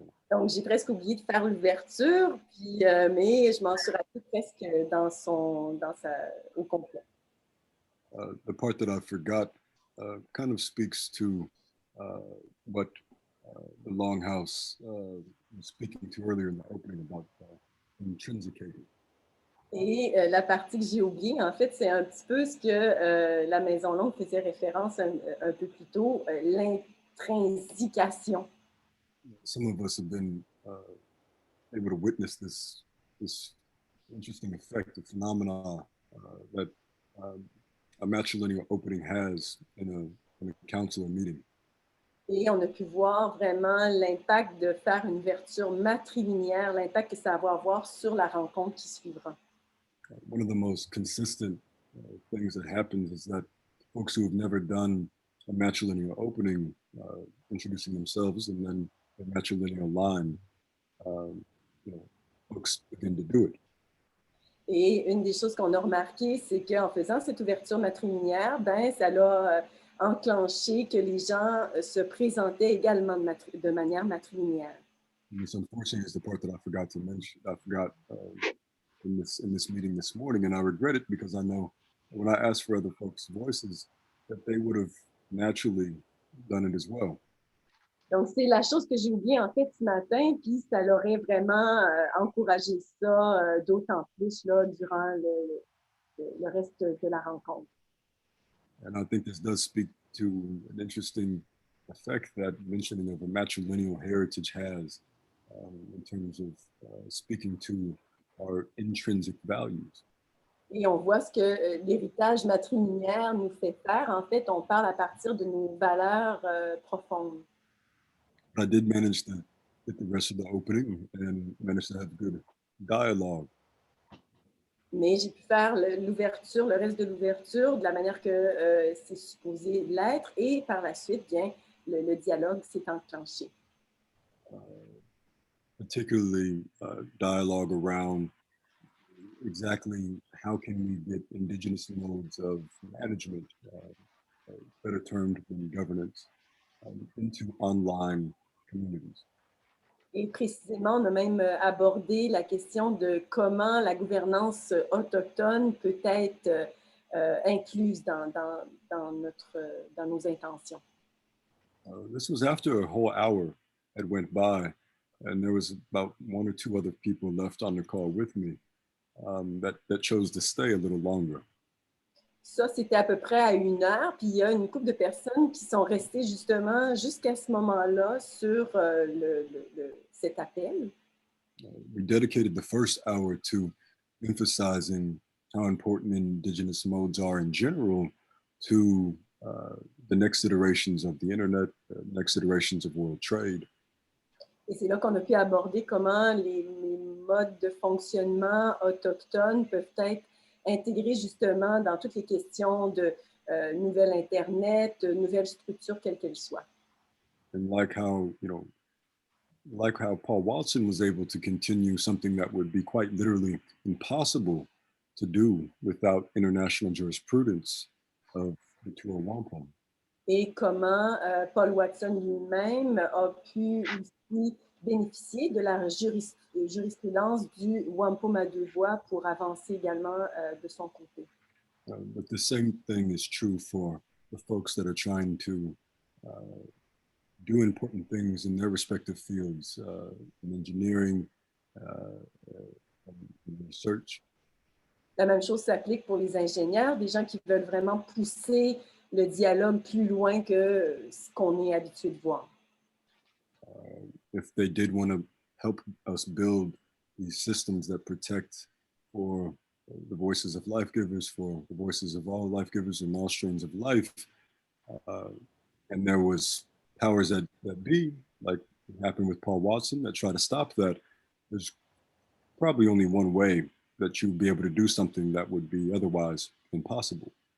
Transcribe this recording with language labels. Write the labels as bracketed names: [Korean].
[French] Donc, j'ai presque oublié de faire l'ouverture, puis, mais je m'en suis rappelé presque au complet. [English] The part that I forgot kind of speaks to what the Longhouse was speaking to earlier in the opening about intrinsicating. [French] Et la partie que j'ai oubliée, en fait, c'est un petit peu ce que la Maison Longue faisait référence un peu plus tôt, l'intrinsication. [English] Some of us have been able to witness this interesting effect, the phenomena that a matrilineal opening has in a council or meeting. [French] Et on a pu voir vraiment l'impact de faire une ouverture matrilinéaire, l'impact que ça va avoir sur la rencontre qui suivra. [English] One of the most consistent things that happens is that folks who have never done a matrilineal opening, introducing themselves, and then the matrilineal line, folks begin to do it. [French] Et une des choses qu'on a remarqué, c'est qu'en faisant cette ouverture matrilinéaire, ben, ça l'a enclenché que les gens se présentaient également de manière matrilinéaire. [English] This unfortunately is the part that I forgot to mention. I forgot in this meeting this morning, and I regret it because I know when I asked for other folks' voices, that they would have naturally done it as well. [French] Donc, c'est la chose que j'ai oubliée en fait ce matin, puis ça l'aurait vraiment encouragé ça d'autant plus là, durant le reste de la rencontre. [English] And I think this does speak to an interesting effect that mentioning of a matrilineal heritage has in terms of speaking to our intrinsic values. [French] Et on voit ce que l'héritage matrilinéaire nous fait faire. En fait, on parle à partir de nos valeurs profondes. [English] I did manage to get the rest of the opening and managed to have good dialogue. [French] Mais j'ai pu faire l'ouverture, le reste de l'ouverture, de la manière que c'est supposé l'être. Et par la suite, bien, le dialogue s'est enclenché. [English] Particularly dialogue around exactly how can we get indigenous modes of management, better termed than governance, into online communities. [French] Et précisément, on a même abordé la question de comment la gouvernance autochtone peut être incluse dans nos intentions. [English] This was after a whole hour had went by, and there was about one or two other people left on the call with me that chose to stay a little longer. [French] Ça, c'était à peu près à 1 heure, puis il y a une couple de personnes qui sont restées justement jusqu'à ce moment-là sur cet appel. [English] We dedicated the first hour to emphasizing how important indigenous modes are in general to the next iterations of the internet, next iterations of world trade. [French] Et c'est là qu'on a pu aborder comment les modes de fonctionnement autochtones peuvent être intégrés justement dans toutes les questions de nouvelles Internet, nouvelles structures, quelles qu'elles soient. [English] And like how Paul Watson was able to continue something that would be quite literally impossible to do without international jurisprudence of the tour Wampum. [French] Et comment Paul Watson lui-même a pu aussi bénéficier de la jurisprudence du Wampum à 2 voies pour avancer également de son côté. [English] But the same thing is true for the folks that are trying to do important things in their respective fields, in engineering, in research. [French] La même chose s'applique pour les ingénieurs, des gens qui veulent vraiment pousser le dialogue plus loin que ce qu'on est habitué de voir. [English] If they did want to help us build these systems that protect for the voices of life givers, for the voices of all life givers and all strains of life, and there was powers that be, like happened with Paul Watson, that try to stop that, there's probably only one way that you'd be able to do something that would be otherwise impossible.